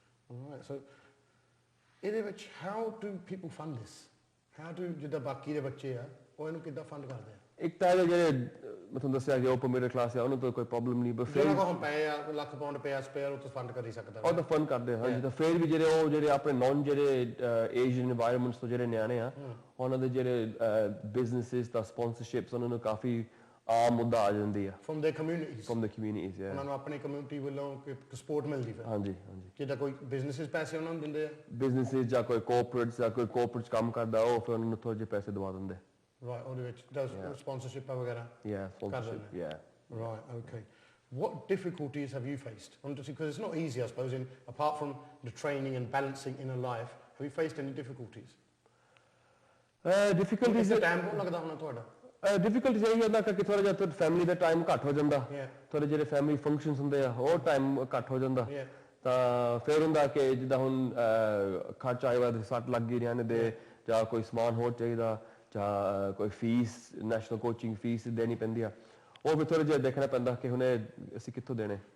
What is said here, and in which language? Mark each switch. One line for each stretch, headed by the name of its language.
English: Alright, so
Punjabi: ਇਹਦੇ ਵਿੱਚ
English: how do people fund this? How do
Punjabi: ਜਿੱਦਾਂ ਬਾਕੀ ਦੇ ਬੱਚੇ ਆ ਉਹ ਇਹਨੂੰ ਕਿੱਦਾਂ ਫੰਡ ਕਰਦੇ ਆ? ਇੱਕ ਤਾਂ ਜਿਹੜੇ ਮੈਂ ਤੁਹਾਨੂੰ ਦੱਸਿਆ ਕਿ ਉੱਪਰ ਮਿਡਲ ਕਲਾਸ ਆ, ਉਹਨੂੰ ਤਾਂ ਕੋਈ ਪ੍ਰੋਬਲਮ ਨਹੀਂ, ਪਰ ਫਿਰ ਜਿਹਨਾਂ ਕੋਲ ਪਏ ਆ ਲੱਖ ਪਾਉਂਡ ਪਿਆ ਸਪੇਅਰ, ਉਹ ਤਾਂ ਫੰਡ ਕਰ ਹੀ ਸਕਦਾ, ਉਹ ਤਾਂ ਫੰਡ ਕਰਦੇ ਹਾਂ ਜੀ। ਤਾਂ ਫਿਰ ਵੀ ਜਿਹੜੇ ਆਪਣੇ ਨੌਨ ਏਸ਼ੀਅਨ এনवायरमेंट्स ਤੋਂ ਜਿਹੜੇ ਨਿਆਣੇ ਆ, ਉਹਨਾਂ ਦੇ ਜਿਹੜੇ ਬਿਜ਼ਨੈਸਿਸ ਦਾ ਸਪਾਂਸਰਸ਼ਿਪਸ ਉਹਨਾਂ ਨੂੰ ਕਾਫੀ ਆਮ ਮੁੱਦਾ ਆ ਜਾਂਦੀ ਆ।
English: from their communities, yeah,
Punjabi: ਉਹਨਾਂ ਨੂੰ ਆਪਣੀ ਕਮਿਊਨਿਟੀ ਵੱਲੋਂ ਸਪੋਰਟ ਮਿਲਦੀ ਫਿਰ। ਹਾਂਜੀ ਜਿੱਦਾਂ ਕੋਈ ਬਿਜ਼ਨੈਸਿਸ ਪੈਸੇ ਉਹਨਾਂ ਨੂੰ ਦਿੰਦੇ ਆ, ਬਿਜ਼ਨੈਸਿਸ ਜਾਂ ਕੋਈ ਕੋਆਪਰੇਟਸ ਕੰਮ ਕਰਦਾ, ਉਹ ਫਿਰ ਉਹਨਾਂ ਨੂੰ ਥੋੜੇ ਜਿਹੇ ਪੈਸੇ ਦਵਾ ਦਿੰਦੇ। ਰਾਈਟ, ਉਹਦੇ ਵਿੱਚ ਸਪਾਂਸਰਸ਼ਿਪ ਵਗੈਰਾ
English: sponsorship, right, okay. What difficulties have you faced? Because it's not easy, I suppose, apart from the training and balancing in a life, have you faced any difficulties? Difficulties
Punjabi: time ਬਹੁਤ ਲੱਗਦਾ ਹੋਣਾ ਤੁਹਾਡਾ? Difficulty ਇਹ ਹੁੰਦਾ ਕਿ ਥੋੜਾ ਜਿਹਾ family ਦਾ time ਘੱਟ ਹੋ ਜਾਂਦਾ, ਥੋੜੇ ਜਿਹੜੇ ਫੈਮਿਲੀ ਫੰਕਸ਼ਨਸ ਹੁੰਦੇ ਆ ਉਹ ਟਾਈਮ ਘੱਟ ਹੋ ਜਾਂਦਾ, ਤਾਂ ਫਿਰ ਹੁੰਦਾ ਕਿ ਜਿੱਦਾਂ ਹੁਣ ਖਰਚਾ ਆਇਆ ਹੋਇਆ, ਸੱਟ ਲੱਗ ਗਈ ਨਿਆਣੇ ਦੇ, ਜਾਂ ਕੋਈ ਸਮਾਨ ਹੋਰ ਚਾਹੀਦਾ, ਜਾਂ ਕੋਈ ਫੀਸ, ਨੈਸ਼ਨਲ ਕੋਚਿੰਗ ਫੀਸ ਦੇਣੀ ਪੈਂਦੀ ਆ, ਉਹ ਵੀ ਥੋੜਾ ਜਿਹਾ ਦੇਖਣਾ ਪੈਂਦਾ ਕਿ ਹੁਣ ਅਸੀਂ ਕਿੱਥੋਂ ਦੇਣੇ।